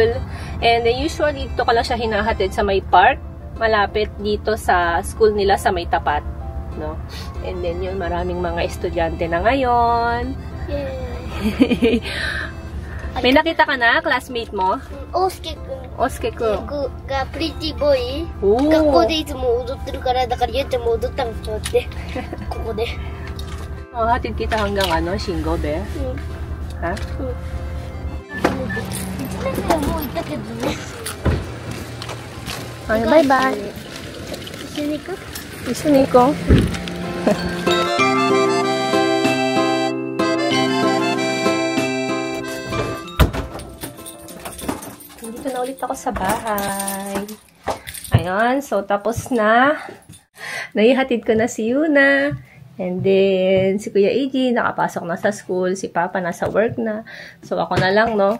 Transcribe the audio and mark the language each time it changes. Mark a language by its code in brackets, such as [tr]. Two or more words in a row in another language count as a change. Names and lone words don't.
[en] And usually, [tl] dito ka lang siya hinahatid sa may park. Malapit dito sa school nila sa may tapat. No? [en] And then [tl] yun, maraming mga estudyante na ngayon. Yay! May nakita ka na, classmate mo? Osuke-kun. Osuke-kun. [en] Ga pretty boy. [ja] おー。学校でいつも踊ってるから、だからゆうちゃんも踊ったのと思って。ここで。 [tl] Hatid kita hanggang ano, Shingo, be? Ha? [ja] 1年生はもう行ったけどね。 [tl] Ay, bye-bye. [ja] 一緒に行く？一緒に行こう。 [tl] Dito na ulit ako sa bahay. Ayun, so tapos na. Naihatid ko na si Yuna. [en] And then, [tl] si Kuya Eiji, nakapasok na sa school. Si Papa nasa work na. So, ako na lang, no?